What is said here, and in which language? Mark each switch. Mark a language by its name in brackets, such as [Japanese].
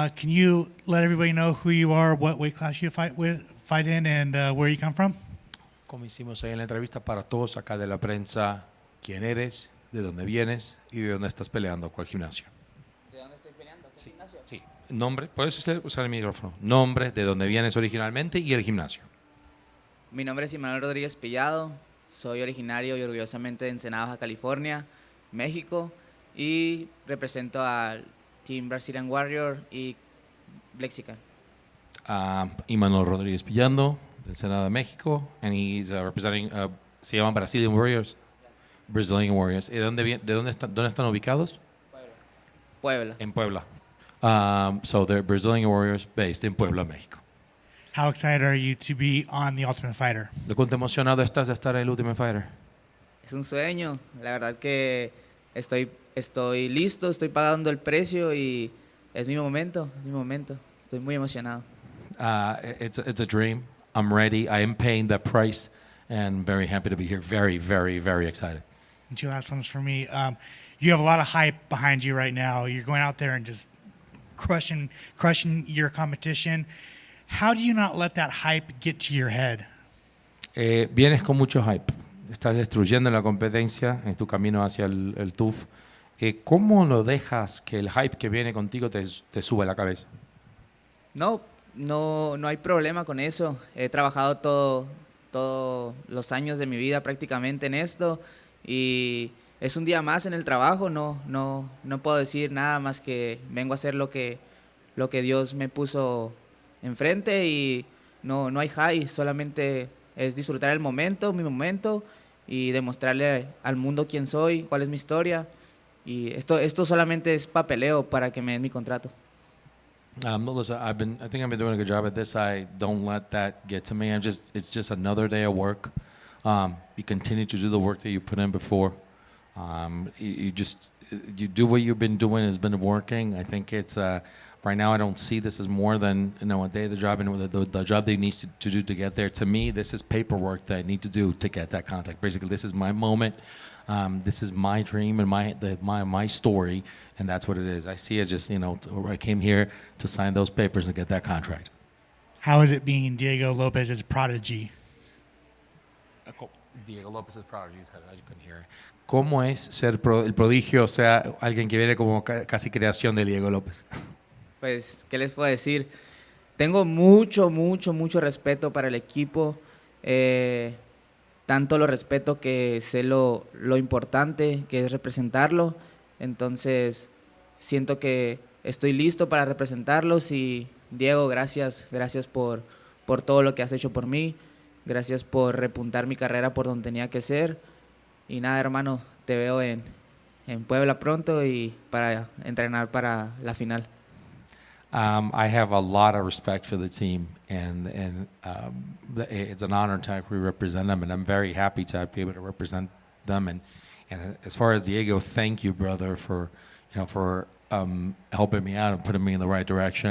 [English] Can you let everybody know who you are, what weight class you fight in, and where you come from? [Spanish] Como hicimos ahí en la entrevista para todos acá de la prensa, quién eres, de dónde vienes y de dónde estás peleando, cuál gimnasio. ¿De dónde estoy peleando? ¿Qué gimnasio? Sí, nombre, puedes usted usar el micrófono. Nombre, de dónde vienes originalmente y el gimnasio. Mi nombre es Imanol Rodriguez, soy originario y orgullosamente de Ensenada, Baja California, México. y represento al Team Brazilian Warrior y Blexican. Imanol Rodriguez pillando del Senado de México, [English] and he's representing, [Spanish] se llaman Brazilian Warriors. Brazilian Warriors. ¿Y dónde están ubicados? Puebla. En Puebla. [English] So they're Brazilian Warriors based in Puebla, México. How excited are you to be on The Ultimate Fighter? [Spanish] ¿De cuánto emocionado estás de estar en el Ultimate Fighter? Es un sueño, la verdad que estoy listo, estoy pagando el precio y es mi momento, estoy muy emocionado. [English] It's a dream. I'm ready. I am paying that price and very happy to be here. Very, very, very excited. And two last ones for me. You have a lot of hype behind you right now. You're going out there and just crushing your competition. How do you not let that hype get to your head? [Spanish] Vienes con mucho hype. Estás destruyendo la competencia en tu camino hacia el TUF. ¿Cómo lo dejas que el hype que viene contigo te suba a la cabeza? No hay problema con eso. He trabajado todos los años de mi vida prácticamente en esto y es un día más en el trabajo. No puedo decir nada más que vengo a hacer lo que Dios me puso enfrente y no hay high, solamente es disfrutar el momento, mi momento y demostrarle al mundo quién soy, cuál es mi historia y esto solamente es papeleo para que me den mi contrato. [English] Listen, I think I've been doing a good job at this. I don't let that get to me. It's just another day of work. You continue to do the work that you put in before. You do what you've been doing has been working. I think it's right now I don't see this as more than a day of the job and the job that you need to do to get there. To me, this is paperwork that I need to do to get that contact. Basically, this is my moment. This is my dream and my story, and that's what it is. I see it just I came here to sign those papers and get that contract. How is it being Diego Lopez's prodigy? Diego Lopez's prodigy. I couldn't hear it. [Spanish] ¿Cómo es ser el prodigio, o sea, alguien que viene como casi creación de Diego López? Pues, ¿qué les puedo decir? Tengo mucho respeto para el equipo. Tanto lo respeto que sé lo importante que es representarlo. Entonces, siento que estoy listo para representarlos. Y, Diego, gracias por todo lo que has hecho por mí. Gracias por repuntar mi carrera por donde tenía que ser. Y nada, hermano, te veo en Puebla pronto y para entrenar para la final. [English] I have a lot of respect for the team, and it's an honor to represent them, and I'm very happy to be able to represent them. And as far as Diego, thank you, brother, for helping me out and putting me in the right direction.